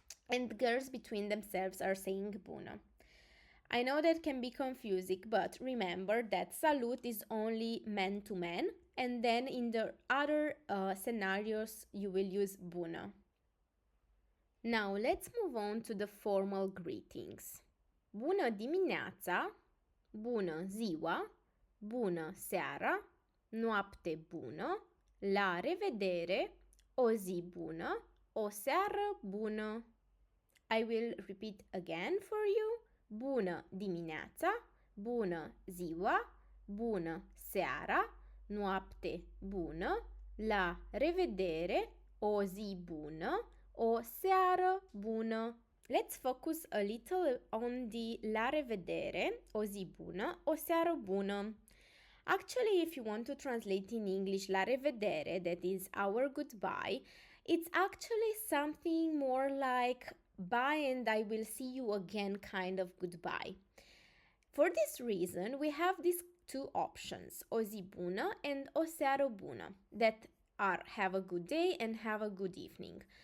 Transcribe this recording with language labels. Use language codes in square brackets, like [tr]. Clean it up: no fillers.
[en] And girls between themselves are saying bună. I know that can be confusing, but remember that salut is only man to man, and then in the other scenarios you will use bună. Now let's move on to the formal greetings. [ro] Bună dimineața, bună ziua, bună seara, noapte bună, la revedere, o zi bună, o seară bună. [en] I will repeat again for you. [ro] Bună dimineața, bună ziua, bună seara, noapte bună, la revedere, o zi bună, o seară bună. [en] Let's focus a little on the la revedere, o zi bună, o seară bună. Actually, if you want to translate in English la revedere, that is our goodbye, it's actually something more like bye and I will see you again kind of goodbye. For this reason, we have these two options, o zi bună and o seară bună, that are have a good day and have a good evening.